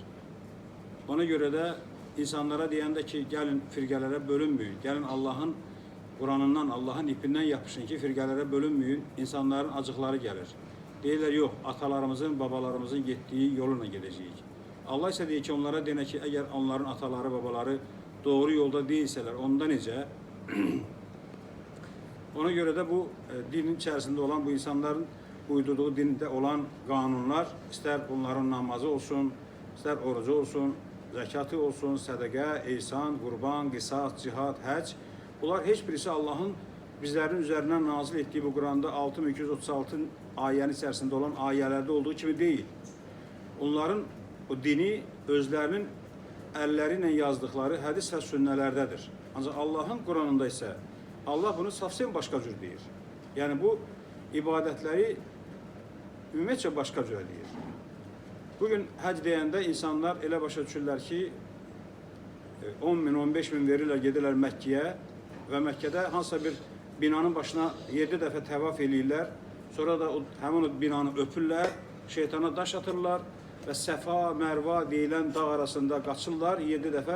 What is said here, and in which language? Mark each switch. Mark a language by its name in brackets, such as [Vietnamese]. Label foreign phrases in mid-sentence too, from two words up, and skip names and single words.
[Azerbaijani] Ona görə də insanlara deyəndə ki, gəlin firqələrə bölünməyin, gəlin Allah'ın Quranından, Allah'ın ipindən yapışın ki, firqələrə bölünməyin, insanların acıqları gəlir. Deyirlər, yox, atalarımızın, babalarımızın getdiyi yoluna gedəcəyik. Allah isə deyir ki, onlara deyək ki, əgər onların ataları, babaları doğru yolda değilseler, onda necə? [Turkish] Ona göre de bu dinin içerisinde olan bu insanların uydurduğu dinde olan kanunlar, ister bunların namazı olsun, ister orucu olsun, zekatı olsun, sədəqə, ihsan, qurban, qisas, cihad, həc, bunlar heç birisi Allah'ın bizlerin üzerinden nazil ettiği bu Quranda 6236 ayənin içerisinde olan ayelerde olduğu kimi değil. [Azerbaijani] Onların o dini özlerinin əlləriylə yazdıkları hədis və sünnələrdədir. Ancaq Allah'ın Quranında isə Allah bunu safsın başqa cür deyir. Yəni bu ibadətləri ümumiyyətcə başqa cür deyir. Bugün həc deyəndə insanlar elə başa düşürlər ki, 10 min, 15 min verirlər, gedirlər Məkkəyə və Məkkədə hansısa bir binanın başına 7 dəfə təvaf eləyirlər, sonra da həmin o binanı öpürlər, şeytana daş atırlar və Səfa, Mərva deyilən dağ arasında qaçırlar 7 dəfə.